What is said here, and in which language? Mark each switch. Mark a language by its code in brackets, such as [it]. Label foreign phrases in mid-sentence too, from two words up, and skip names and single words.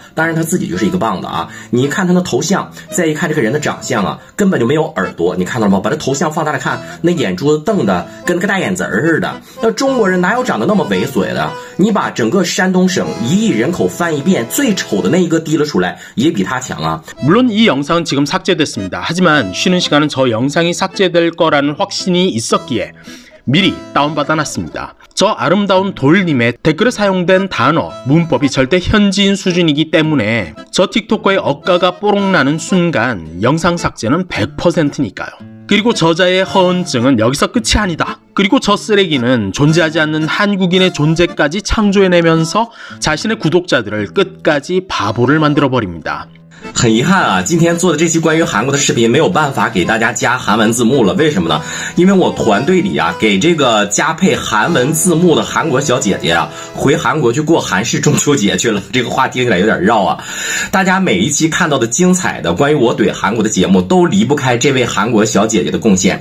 [zh] 当然他自己就是一个棒子啊。你一看他的头像，再一看这个人的长相啊，根本就没有耳朵。你看到了吗？把这头像放大来看，那眼珠子瞪的跟个大眼子似的。那中国人哪有长得那么猥琐的？你把整个山东省1亿人口翻一遍，最丑的那一个提了出来，也比他强啊。 [ko] 물론 이 영상은 지금 삭제됐습니다. 하지만 쉬는 시간은 저 영상이 삭제될 거라는 확신이 있었기에 미리 다운받아놨습니다. 저 아름다운 돌님의 댓글에 사용된 단어, 문법이 절대 현지인 수준이기 때문에 저 틱토커의 억가가 뽀록나는 순간 영상 삭제는 100%니까요. 그리고 저자의 허언증은 여기서 끝이 아니다. 그리고 저 쓰레기는 존재하지 않는 한국인의 존재까지 창조해내면서 자신의 구독자들을 끝까지 바보를 만들어버립니다. [zh] 很遗憾啊，今天做的这期关于韩国的视频没有办法给大家加韩文字幕了。为什么呢？因为我团队里啊，给这个加配韩文字幕的韩国小姐姐啊，回韩国去过韩式中秋节去了。这个话听起来有点绕啊。大家每一期看到的精彩的关于我怼韩国的节目，都离不开这位韩国小姐姐的贡献。